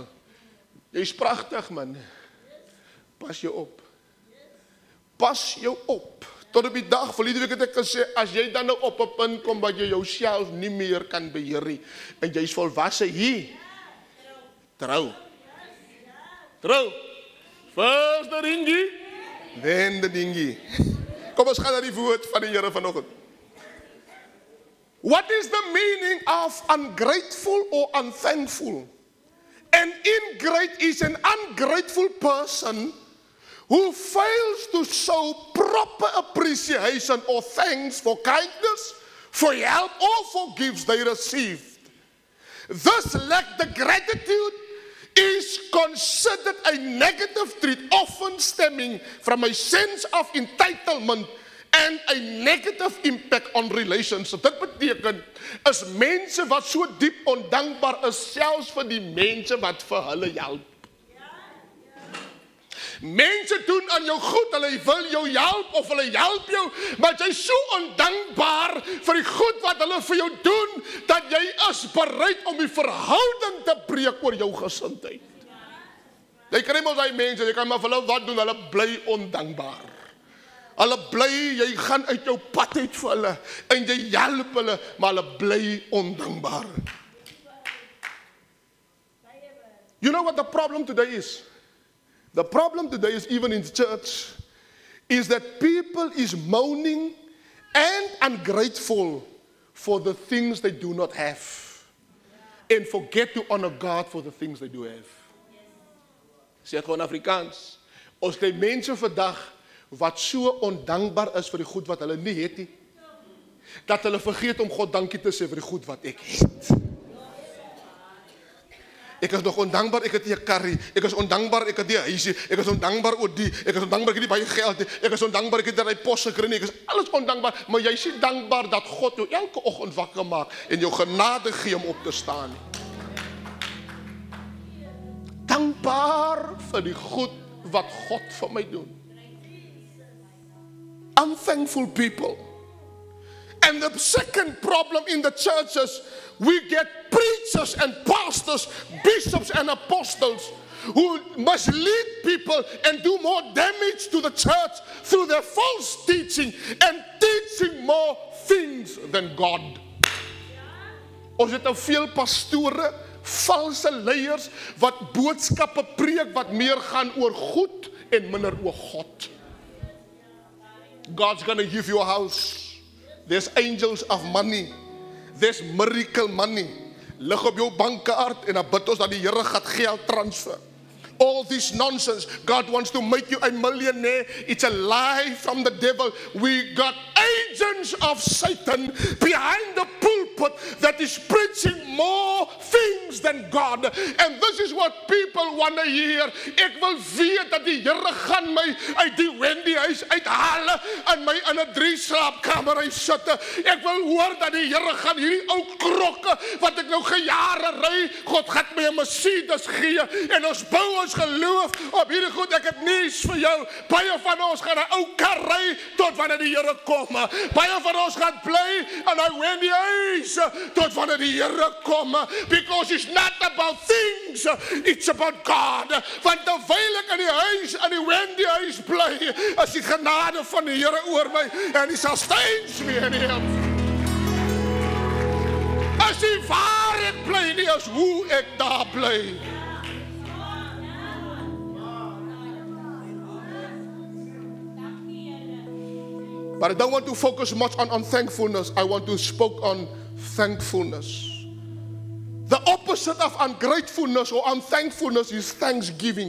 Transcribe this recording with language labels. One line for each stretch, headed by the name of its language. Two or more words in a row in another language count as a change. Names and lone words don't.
Afrikaans: Jy's pragtig man. Pas jou op. Pas jou op. Tot op die dag, verlede week het ek gesê, as jy dan nou op 'n punt kom wat jy jouself nie meer kan beheer nie, en jy's volwasse hier. Trou. Trou.
English: First the ringie, then the dingie.
Afrikaans: Kom ons gaan na die woord van die Here vanoggend.
English: What is the meaning of ungrateful or unthankful? An ingrate is an ungrateful person who fails to show proper appreciation or thanks for kindness, for help or for gifts they received. This lack the gratitude is considered a negative trait, often stemming from a sense of entitlement and a negative impact on relationships.
Afrikaans: Dit beteken, is mense wat so diep ondankbaar is, selfs vir die mense wat vir hulle help. Mense doen aan jou goed, hulle wil jou help of hulle help jou, maar jy is so ondankbaar vir die goed wat hulle vir jou doen, dat jy is bereid om die verhouding te breek oor jou gesindheid. Jy kry mos daai mense, jy kan maar vir hulle wat doen, hulle bly ondankbaar. Hulle bly, jy gaan uit jou pad uit vir hulle, en jy help hulle, maar hulle bly ondankbaar.
English: You know what the problem today is? The problem today is, even in the church, is that people is moaning and ungrateful for the things they do not have, and forget to honor God for the things they do have.
Afrikaans: Sê het gewoon Afrikaans. Ons kry mense vandag wat so ondankbaar is vir die goed wat hulle nie het nie, dat hulle vergeet om God dankie te sê vir die goed wat ek het. Ek is nog ondankbaar, ek het nie 'n karrie. Ek is ondankbaar, ek het nie 'n huisie. Ek is ondankbaar oor die. Ek is ondankbaar, ek het nie baie geld nie. Ek is ondankbaar, ek het nie 'n pos gekry nie. Ek is alles ondankbaar, maar jy is nie dankbaar dat God jou elke oggend wakker maak en jou genade gee om op te staan nie. Dankbaar vir die goed wat God vir my doen.
English: Unthankful people. And the second problem in the churches, we get preachers and pastors, bishops and apostles who mislead people and do more damage to the church through their false teaching and teaching more things than God.
Afrikaans: Ons het te veel pastore, valse leiers, wat boodskappe preek, wat meer gaan oor goed en minder oor God.
English: God's gonna give you a house. There's angels of money. There's miracle money. Lig op jou bankkaart en dan bid ons dat die Here gaan geld transfer. All this nonsense, God wants to make you a millionaire. It's a lie from the devil. We got agents of Satan behind the pulpit that is preaching more things than God. And this is what people want to hear.
Afrikaans: Ek wil weet dat die Here gaan my uit die Wendy huis uithaal en my in 'n 3-slaapkamer huis sit. Ek wil hoor dat die Here gaan hierdie ou krokke wat ek nou gejare ry, God gaan my 'n Mercedes gee en ons bou ons geloof op hierdie goed. Ek het nuus vir jou. Baie van ons gaan 'n ou kar ry tot wanneer die Here kom. Baie van ons gaan bly en hy wen die huis tot wanneer die Here kom.
English: Because it's not about things, it's about God.
Afrikaans: Want terwyl ek in die huis, in die wen die huis bly, is die genade van die Here oor my en hy
English: sustains me in him.
Afrikaans: As die waar ek bly nie, as hoe ek daar bly.
English: But I don't want to focus much on thankfulness. I want to speak on thankfulness. The opposite of ungratefulness or unthankfulness is thanksgiving.